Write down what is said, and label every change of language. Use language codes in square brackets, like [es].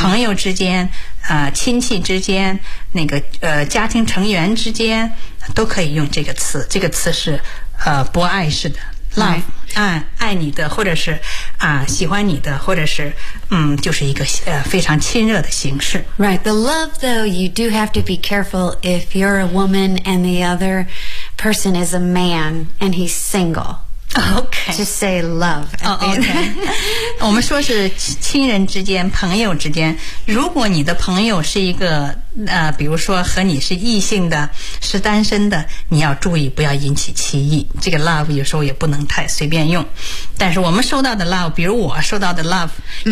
[zh] 朋友之间、亲戚之间那个家庭成员之间都可以用这个词。这个词是博爱式的 love、 [en] right. [zh] 爱你的或者是喜欢你的或者是就是一个非常亲热的形式。 [en] Right, the love though, you do have to be careful if you're a woman and the other person is a man and he's single. Okay. Just say love. Oh, okay. [zh] 我们说是亲人之间朋友之间，如果你的朋友是一个比如说和你是异性的是单身的，你要注意不要引起歧义，这个 love 有时候也不能太随便用。但是我们收到的 love， 比如我收到的 love、mm-hmm.